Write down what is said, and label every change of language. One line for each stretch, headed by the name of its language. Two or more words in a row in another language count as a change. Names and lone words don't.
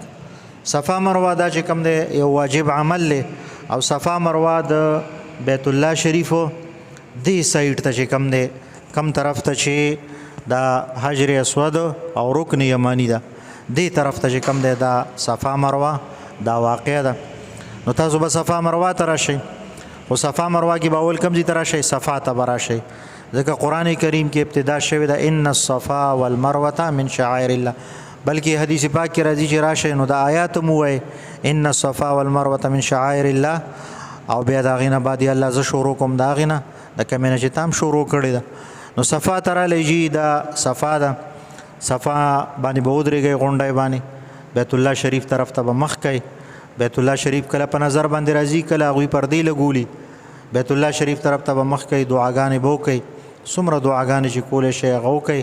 Pashto: صفا مروه دا چې کوم دی یو واجب عمل دی او صفا مروه د بیت الله شریفو دې سایډ ته چې کوم دی کم طرف ته چې دا حجر اسود او رکن یمانی ده دې طرف ته چې کوم دی دا صفا مروه دا واقع ده. نو تاسو به صفا مروه ته راشئ، خو صفا مروه کې به اول کوم ځای ته راشئ؟ صفا ته به راشئ، ځکه قرآن کریم کې ابتدا شوې ده
Arabic: ان الصفا والمروه من شعائر الله،
Pashto: بلکې حدیث پاک کې راځي چې راشئ نو د آیات مو وایي
Arabic: ان الصفا والمروه من شعائر الله،
Pashto: او بیا د هغې نه بعد الله زه شروع کوم د هغې نه د کومې نه چې تام شروع کړې ده. نو صفا ته رالی جي دا صفا ده، صفا باندې به ودرېږئ غونډی باندې، بیت الله شریف طرف ته به مخ کوئ. بیت الله شریف کله په نظر باندې راځي، کله هغوی پردې لګولي، بیت الله شریف طرف ته به مخ کوئ، دعاګانې به وکئ، څومره دعاګانې چې کولی شئ هغه وکئ.